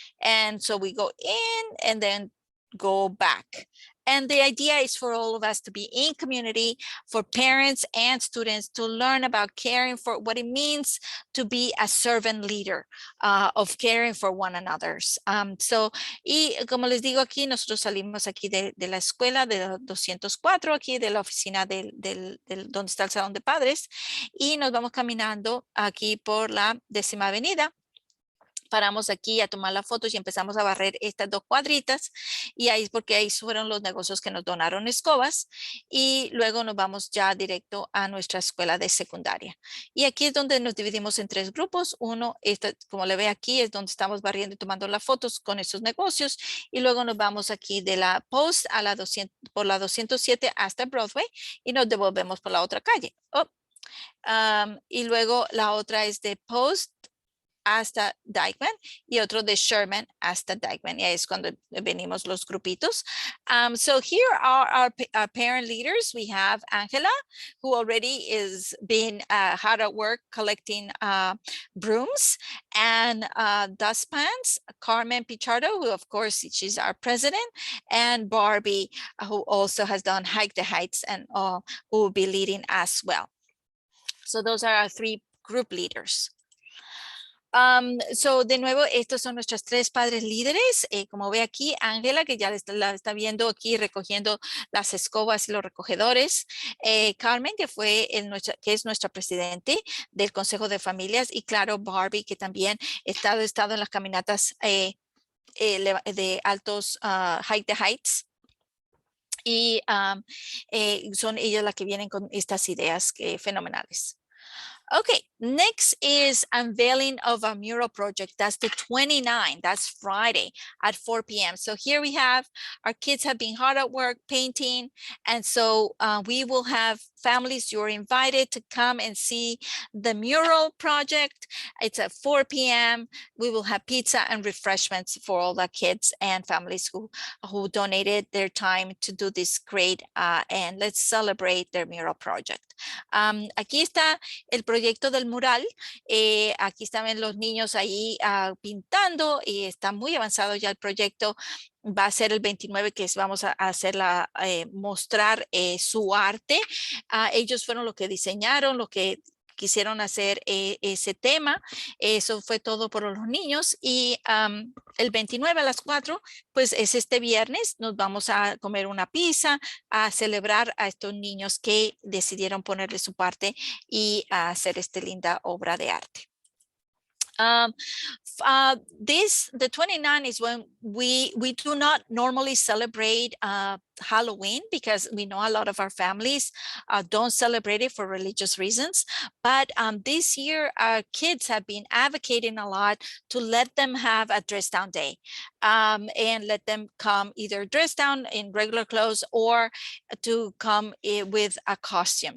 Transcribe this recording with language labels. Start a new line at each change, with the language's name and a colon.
English: And so we go in and then go back. And the idea is for all of us to be in community, for parents and students to learn about caring for what it means to be a servant leader, of caring for one another.
Spanish: Y como les digo aquí, nosotros salimos aquí de la escuela de 204, aquí de la oficina donde está el salón de padres, y nos vamos caminando aquí por la 10ª Avenida. Paramos aquí a tomar las fotos y empezamos a barrer estas 2 cuadritas, y ahí porque ahí fueron los negocios que nos donaron escobas, y luego nos vamos ya directo a nuestra escuela de secundaria. Y aquí es donde nos dividimos en 3 grupos. Uno, como le ve aquí, es donde estamos barriendo y tomando las fotos con esos negocios, y luego nos vamos aquí de la Post a por la 207 hasta Broadway y nos devolvemos por la otra calle. Y luego la otra es de Post hasta Dykeman y otro de Sherman hasta Dykeman. Y ahí es cuando venimos los grupitos.
English: So here are our parent leaders. We have Angela, who already is been hard at work collecting brooms and dustpans. Carmen Pichardo, who of course she's our president, and Barbie, who also has done Hike the Heights and who will be leading as well. So those are our 3 group leaders.
Spanish: So, de nuevo, estos son nuestros 3 padres líderes. Como ve aquí, Ángela, que ya la está viendo aquí recogiendo las escobas y los recogedores. Carmen, que es nuestra presidente del Consejo de Familias. Y claro, Barbie, que también ha estado en las caminatas de altos Hike the Heights. Y son ellas las que vienen con estas ideas fenomenales.
English: Okay, next is unveiling of a mural project. That's the 29th. That's Friday at 4 p.m. So here we have our kids have been hard at work painting. And so we will have families, you're invited to come and see the mural project. It's at 4 p.m. We will have pizza and refreshments for all the kids and families who donated their time to do this great and let's celebrate their mural project.
Spanish: Aquí está el proyecto del mural. Aquí están los niños ahí pintando y está muy avanzado ya el proyecto. Va a ser el 29 que vamos a hacerla, mostrar su arte. Ellos fueron los que diseñaron, lo que quisieron hacer ese tema. Eso fue todo por los niños y el 29 a las 4, pues es este viernes, nos vamos a comer una pizza, a celebrar a estos niños que decidieron ponerle su parte y a hacer esta linda obra de arte.
English: The 29 is when we do not normally celebrate Halloween because we know a lot of our families don't celebrate it for religious reasons. But this year, our kids have been advocating a lot to let them have a dress down day and let them come either dressed down in regular clothes or to come with a costume.